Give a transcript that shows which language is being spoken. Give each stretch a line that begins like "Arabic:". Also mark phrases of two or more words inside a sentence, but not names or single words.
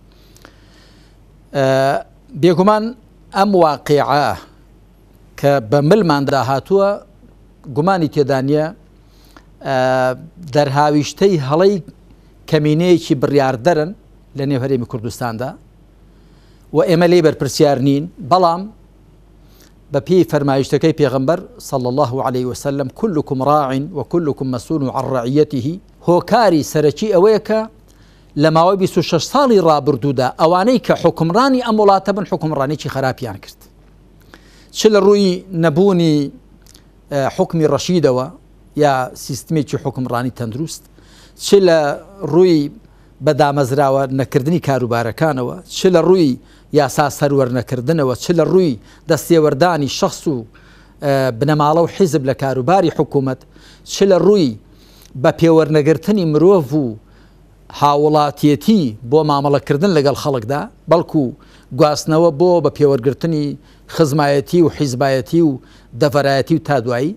Central Kurdish: بێگومان ئەم واقعە کە بەملماندا هاتووە گومانی تێدا نیە دەرهاویشتەی هەڵەی کەمینەیەکی بڕیاردەرن لە نێو هەرێمی کوردستاندا و ئێمە لێ بەرپرسیار نین، بەڵام بە پێی فەرمایشتەکەی پێغەمبەر صلی
Arabic: الله عليه وسلم كلكم راع وكلكم مسؤول عن رعيته
Central Kurdish: هۆکاری سەرەکی ئەوەیە کە لە ماوەی 26 ساڵی ڕابردوودا ئەوانەی کە حکمڕانی ئەم وڵاتە بن حکمڕانێکی خراپیان کرد چ لە ڕووی نەبوونی حکمی ڕەشیدەوە یا سیستمێکی حکمڕانی تەندروست چ لە ڕووی بەدامەزراوە نەکردنی کاروبارەکانەوە چ لە ڕووی یاسا سەروەرنەکردنەوە چ لە ڕووی دەستێوەردانی شخص و بنەماڵە و حیزب لە کاروباری حکوومەت چ لە ڕووی بە پێوەرنەگرتنی مرۆڤ و هاوڵاتیەتی بۆ مامەڵەکردن لەگەڵ خەڵکدا بەڵکو گواستنەوە بۆ بە پێوەرگرتنی خزمایەتی و حیزبایەتی و دەڤەرایەتی و تا دوایی